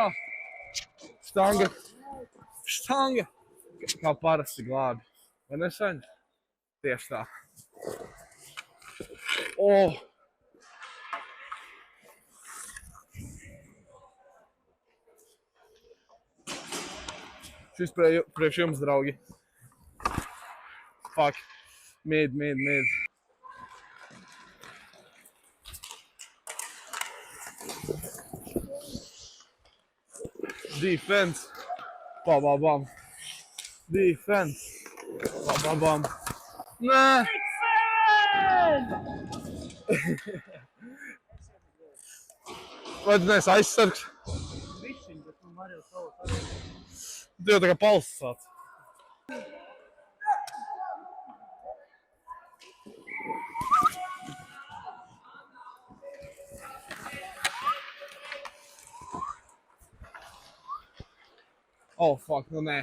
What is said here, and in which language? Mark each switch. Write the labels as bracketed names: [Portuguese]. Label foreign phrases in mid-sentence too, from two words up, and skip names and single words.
[Latvian] Štanga. Kā parasti glābi. Vai nesaņem? Tieši tā. Šis priekš jums, draugi. [English] Fuck. Mid. Defense. Bam. Defense. Bam. [Latvian] Nē. Vai tu neesi aizsargs? Višķiņ, bet nu var jau savu. Tu jau tā kā palsas sāc. Fuck, nu nē.